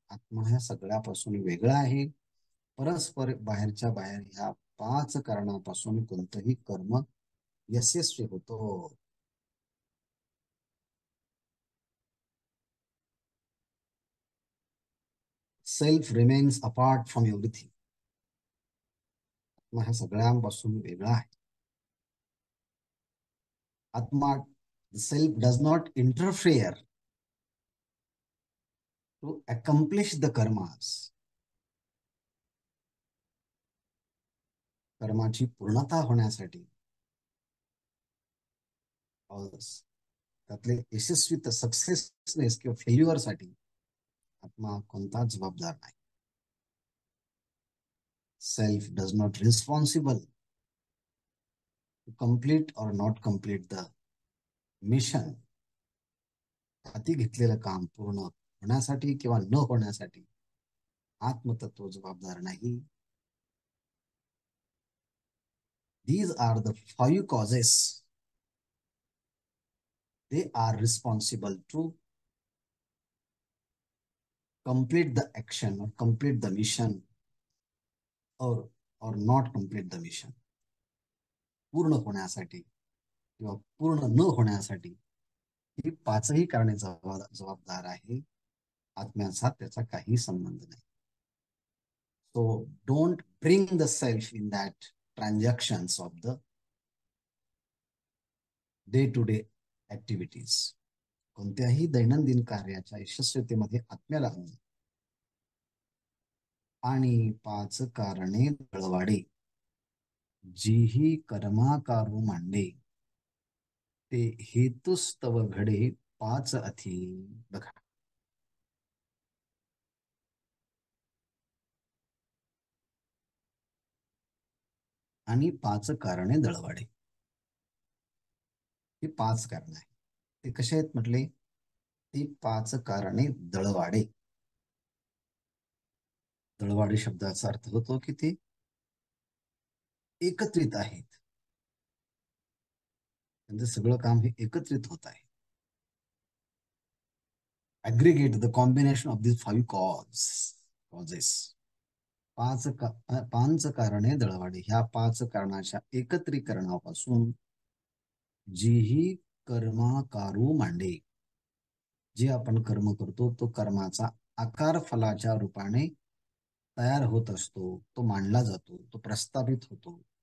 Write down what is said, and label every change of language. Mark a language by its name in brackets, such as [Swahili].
[Marathi] आत्मा ह्या सगळ्यापासून वेगळा आहे. परस्पर बाहेरच्या बाहेर ह्या 5 कारणापासून कोणतंही कर्म यशस्वी होतो. [English] Self remains apart from everything. [Marathi] आत्मा ह्या सगळ्यांपासून वेगळा आहे. [English] आत्मा, self does not interfere to accomplish the karmas. [Marathi] कर्माची पूर्णता होण्यासाठी, त्यातले यशस्वी सक्सेसनेस किंवा फेल्युअर साठी आत्मा कोणताच जबाबदार नाही. [English] Self does not responsible to complete or not complete the mission. [Marathi] हाती घेतलेलं काम पूर्ण होण्यासाठी किंवा न होण्यासाठी आत्मतत्व जबाबदार नाही. [English] These are the 5 causes. They are responsible to complete the action or complete the mission or not complete the mission. [Marathi] पूर्ण होण्यासाठी किंवा पूर्ण न होण्यासाठी ही 5ही कारणे जबाबदार आहे. आत्म्याचा त्याचा काही संबंध नाही. So don't bring the self in that [English] Transactions of the day to day activities. [Marathi] कोणत्याही दैनंदिन कार्याच्या यशस्वीतेमध्ये आत्म्याला आणणे. आणि 5 कारणे दळवाडे, जीही कर्माकारू मांडे, ते हेतुस्तव घडे 5 अथी. बघा, आणि 5 कारणे दळवाडे, ही 5 कारण आहे. ते कसे आहेत म्हटले? ती 5 कारणे दळवाडे. दळवाडे शब्दाचा अर्थ होतो की ते एकत्रित आहेत. त्यांचं सगळं काम हे एकत्रित होत आहे. [English] Aggregate the combination of this 5 causes. [Marathi] 5 कारणे दळवाडे, ह्या 5 कारणाच्या एकत्रीकरणापासून जीही कर्माकारू मांडे, जे आपण कर्म करतो तो कर्माचा आकार फलाच्या रूपाने तयार होत असतो, तो मांडला जातो, तो प्रस्थापित होतो.